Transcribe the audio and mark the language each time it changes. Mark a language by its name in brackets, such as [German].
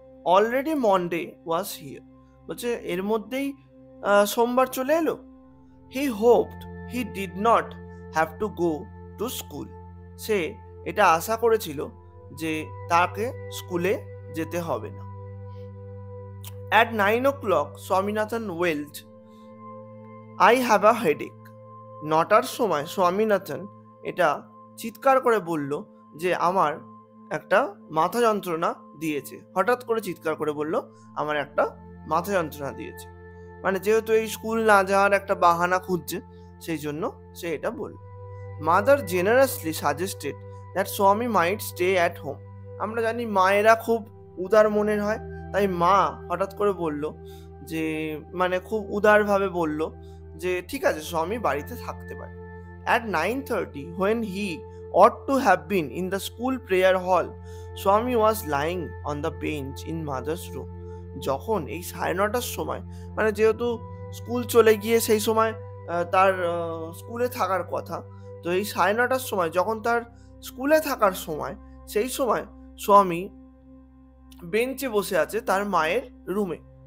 [English] already Monday was here, [Bangla] বলছে এর মধ্যেই সোমবার চলে এলো। [English] He hoped he did not have to go to school. [Bangla] সে এটা আশা করেছিল যে তাকে স্কুলে যেতে হবে না। [English] At 9 o'clock, Swaminathan wailed, I have a headache. [Bangla] 9টার সময় স্বামীনাথন এটা চিৎকার করে বলল যে আমার একটা মাথা যন্ত্রণা দিয়েছে। হঠাৎ করে চিৎকার করে বলল আমার একটা মাথা যন্ত্রণা দিয়েছে, মানে যেহেতু এই স্কুল না যাওয়ার একটা বাহানা খুঁজছে সেই জন্য সে এটা বলল। [English] Mother generously suggested that Swami might stay at home. [Bangla] আমরা জানি মায়েরা খুব উদার মনের হয়, তাই মা হঠাৎ করে বলল যে মানে খুব উদারভাবে বলল যে ঠিক আছে স্বামী বাড়িতে থাকতে পারে। [English] At 9:30 when he ought to have been in the school prayer hall, Swami was lying on the bench in mother's room. [Bangla] যখন এই 9:30টার সময়, মানে যেহেতু স্কুল চলে গিয়ে সেই সময় তার স্কুলে থাকার কথা, তো এই 9:30টার সময় যখন তার স্কুলে থাকার সময়, সেই সময় স্বামী বেঞ্চে বসে আছে তার মায়ের রুমে।